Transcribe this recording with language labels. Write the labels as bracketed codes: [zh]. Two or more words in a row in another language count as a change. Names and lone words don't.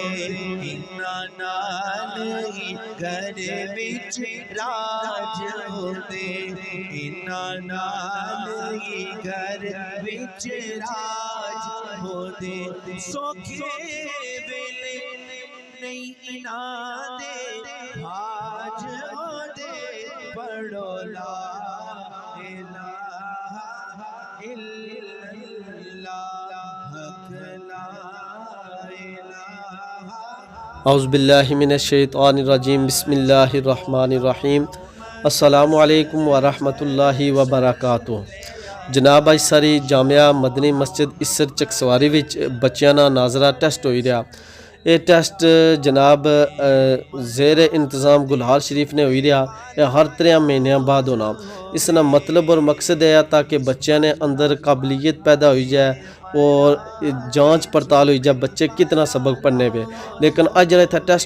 [pa] انہاں نال ہی گھر وچ راج ہوندے انہاں نال ہی گھر وچ راج ہوندے سوکھے ویلے نہیں انہاں دے بھاج ہوندے پڑھو [ar] لا الہ الا اللہ [pa] حق لا [ar] اعوذ باللہ من الشیطان الرجیم بسم اللہ الرحمن الرحیم السلام علیکم ورحمۃ اللہ وبرکاتہ [pa] جناب اج ساری جامعہ مدنی مسجد اسر چکسواری وچ بچیاں دا ناظرہ ٹیسٹ ہوئی رہا یہ ٹیسٹ جناب زیر انتظام گلہار شریف نے ہوئی رہا یہ ہر 3 مہینیاں بعد ہونا [ur] اس کا مطلب اور مقصد ہے تاکہ [pa] بچیاں نے اندر قابلیت پیدا ہوئی جائے اور جانچ پڑتال ہوئی جائے بچے کتنا سبق پڑھنے پہ لیکن اج جڑا تھا ٹیسٹ